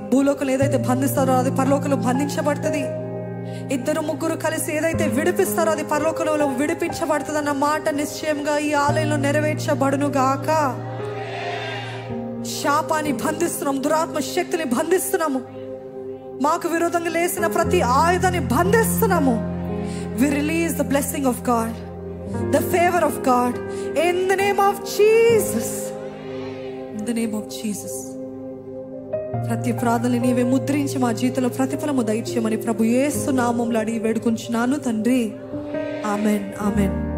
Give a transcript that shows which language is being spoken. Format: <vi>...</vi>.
<te>భూలోకంలో ఏదైతే బంధిస్తారో అది పరలోకంలో బంధించబడుతుంది. ఇద్దరు ముగ్గురు కలిసి ఏదైతే విడిపిస్తారో అది పరలోకంలో విడిపించబడుతుంది అన్న మాట నిశ్చయంగా ఈ ఆలయంలో నెరవేర్చబడును గాక. శాపాన్ని బంధిస్తున్నాం, దురాత్మ శక్తిని బంధిస్తున్నాము, మాకు విరోధంగా లేసిన ప్రతి ఆయుధాన్ని బంధిస్తున్నాము.</te> <en>We release the blessing of God, the favor of God in the name of Jesus. In the name of Jesus.</en> <te>ప్రతి ప్రార్థనని నీవే ముద్రించి మా జీవితంలో ప్రతిఫలము దయచేయమని ప్రభు యేసు నామములో అడిగి వేడుకుంటున్నాను తండ్రి. Amen, amen.</te>